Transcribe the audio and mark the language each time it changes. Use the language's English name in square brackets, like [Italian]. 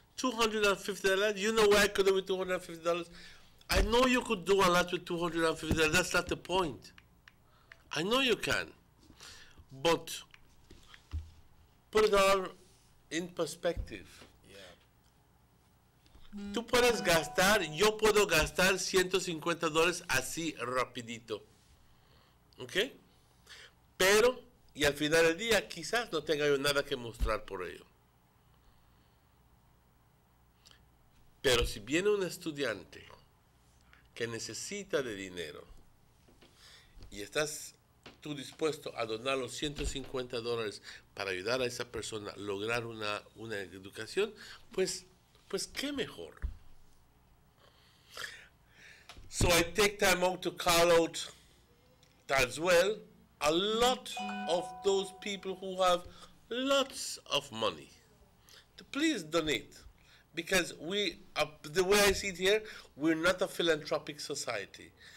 [English] $250? You know where I could do with $250? I know you could do a lot with $250. That's not the point. I know you can. But put it all in perspective. Yeah. [Spanish] Tú puedes gastar, yo puedo gastar $150 así rapidito. ¿Ok? Pero, y al final del día, quizás no tenga yo nada que mostrar por ello. Pero si viene un estudiante que necesita de dinero y estás tú dispuesto a donar los $150 para ayudar a esa persona a lograr una educación, pues qué mejor. [English] So I take time out to call out as well a lot of those people who have lots of money to please donate. Because the way I see it here, we're not a philanthropic society.